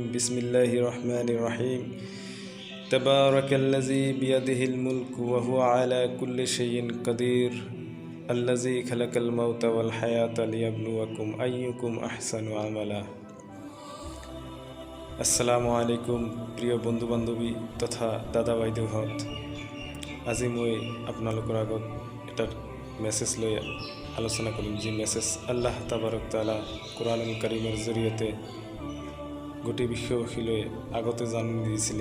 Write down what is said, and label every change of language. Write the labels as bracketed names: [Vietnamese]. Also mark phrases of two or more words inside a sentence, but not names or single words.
[Arabic] بسم الله الرحمن الرحيم. تبارك الذي بيده الملك وهو على كل شيء قدير الذي خلق الموت والحياة ليبلوكم أيكم أحسن عملا. [Assamese] আসসালামু আলাইকুম প্ৰিয় বন্ধু বান্ধৱী তথা দাদা বাইদেউহঁত, আজি মই আপোনালোকৰ আগত এটা মেছেজ লৈ আলোচনা কৰিম, যি মেছেজ আল্লাহ তাবাৰক তাআলা কুৰআনুল কাৰীমৰ জৰিয়তে গোটেই বিশ্ববাসীলৈ আগতে জানি দিছিলে।